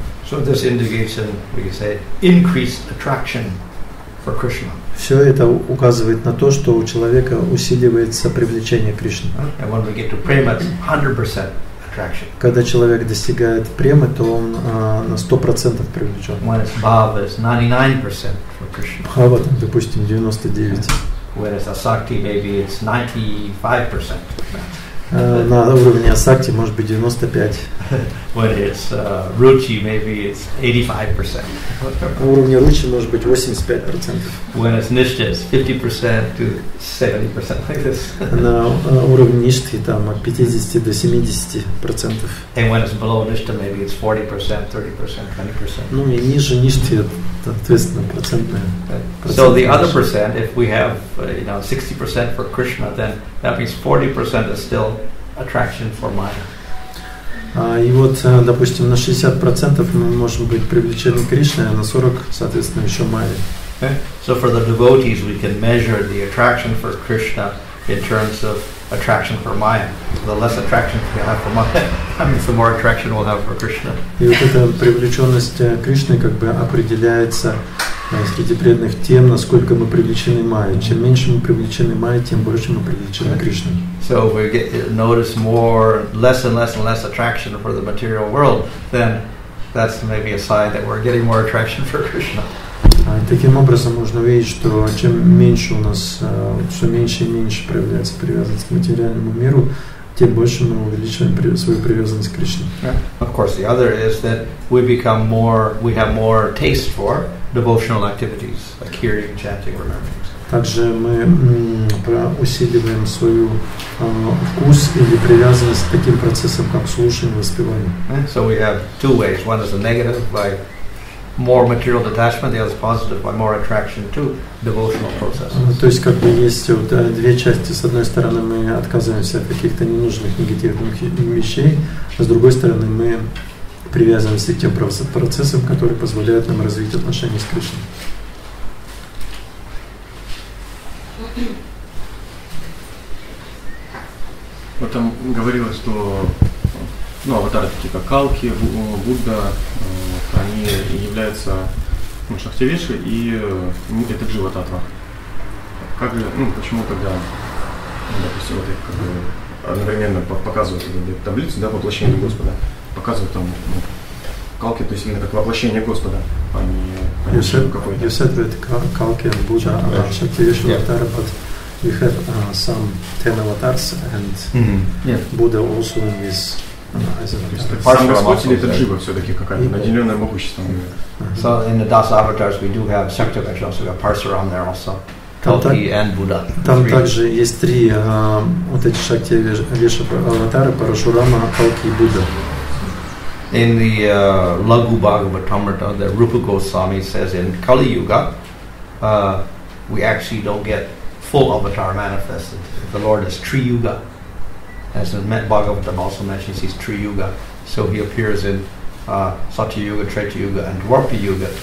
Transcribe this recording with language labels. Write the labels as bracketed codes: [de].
[en] So this indicates, we can say, increased attraction for Krishna. [ru] Все это указывает на то, что у человека усиливается привлечение к Кришне. [en] And when we get to prema, it's 100% attraction. [ru] Когда человек достигает премы, то он на 100% привлечен. [en] When it's bhava, it's 99% for Krishna. [ru] Бхава, там, допустим, 99%. [en] When it's asakti, maybe it's 95%. [ru] На уровне асакти может быть 95%. [en] When it's ruchi, maybe it's 85%. [ru] На уровне ручи может быть 85%. [en] When it's nishta, it's 50% to 70%, like this. [ru] На уровне ништхи там от 50 до 70%. [en] And when it's below nishta, maybe it's 40%, 30%, 20%. [ru] Ну и ниже ништхи, соответственно, процентная. [en] So the other percent, if we have 60% for Krishna, then that means 40% is still attraction for Maya. [ru] И вот, допустим, на 60% мы можем быть привлечены Кришной, а на 40%, соответственно, еще Майей. [en] So for the devotees, we can measure the attraction for Krishna in terms of attraction for Maya. The less attraction we have for Maya, that means the more attraction we'll have for Krishna. [ru] И вот эта привлеченность Кришны как бы определяется среди преданных тем, насколько мы привлечены Майей. Чем меньше мы привлечены Майей, тем больше мы привлечены Кришной. [en] So if we notice less and less attraction for the material world, then that's maybe a sign that we're getting more attraction for Krishna. [ru] Таким образом можно увидеть, что чем меньше у нас, все меньше и меньше проявляется привязанность к материальному миру, тем больше мы увеличиваем свою привязанность к Кришне. [en] Of course, the other is that we have more taste for devotional activities like hearing, chanting, remembering. [ru] Также мы усиливаем свою вкус или привязанность к таким процессам, как слушание, воспевание. [en] So we have two ways. One is a negative by more material detachment, the other is positive by more attraction to devotional processes. [ru] То есть как бы есть вот две части. С одной стороны мы отказываемся от каких-то ненужных негативных вещей, а с другой стороны мы привязываемся к тем процессам, которые позволяют нам развить отношения с Кришной. Вот там говорилось, что аватары такие как Калки, Будда, они являются Шактивеши и это Джива-татва. Как же, почему тогда, допустим, вот их как бы одновременно показывают таблицу, да, воплощение Господа, показывают там Калки, то есть именно как воплощение Господа, а не какой-то. [en] You said that Kalki and Buddha are Shaktivesh avatar, but we have some 10 avatars and Buddha also in this as an avatar. [ru] Сам Господь или это Джива все-таки какая-то, наделенная могуществом? [en] So in the Dasa avatars we do have Shaktivesh, also we have Parsuram there also. Kalki and Buddha. [ru] Там также есть три вот эти Шактивеша аватары, Парашурама, Калки и Будда. [en] In the Laghu Bhagavatamrita, the Rupa Goswami says in Kali Yuga, we actually don't get full avatar manifested. The Lord is Tri Yuga. As the Bhagavatam also mentions, he's Tri Yuga. So he appears in Satya Yuga, Treta Yuga, and Dwapara Yuga.